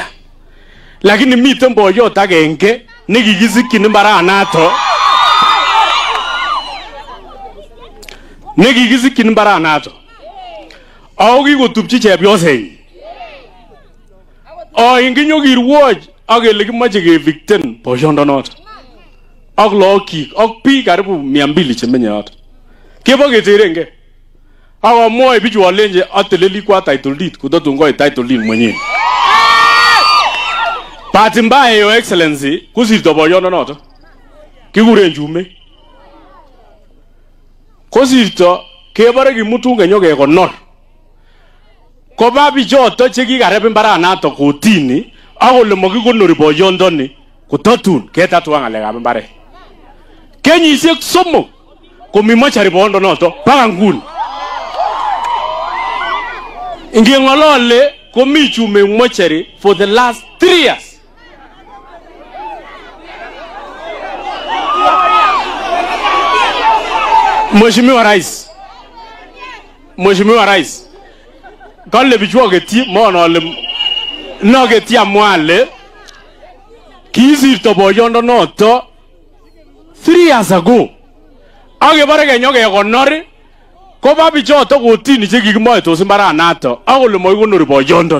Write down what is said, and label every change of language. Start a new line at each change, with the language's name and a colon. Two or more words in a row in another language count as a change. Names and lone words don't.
Kalenjin: Lakini miten boyot agenge nekikisikyin mbaranato ako kikotupchi chepyosenyin. Inginyo kirwoch ak kele kimoche kevikten boyondonoto ak lookyik ak biik karibu 200 chemenye yoto. Kebo keterenge akomwoe bichu alenje ateleli kwa
English: title deed
Kalenjin: kototun koit
English: title deed
Kalenjin: mwenyewe.
Swahili: Bahati mbaya,
English: Your Excellency,
Kalenjin: kosirto boyondonoto kikuren Chume. Kosirto kebore kimutu kenyo kekonor. Koba bichoto chekikareb mbaranato kotini akole makikonori boyondoni kototun ketatua ngalekab mbaret. Kenyisiek 3 komi mochari boyondonoto mpaka nguni. Ingeng'olole komi Chume mochari
English: for the last 3 years.
Swahili: Mheshimiwa Rais,
Kalenjin: kale bichwa geti mono ole no geti amwale kisirto boyondonoto
English: 3 years ago.
Kalenjin: Akebare kenyo kekonor koba bichoto kotini chekikimoe tos mbaranato akole moikonori boyondon.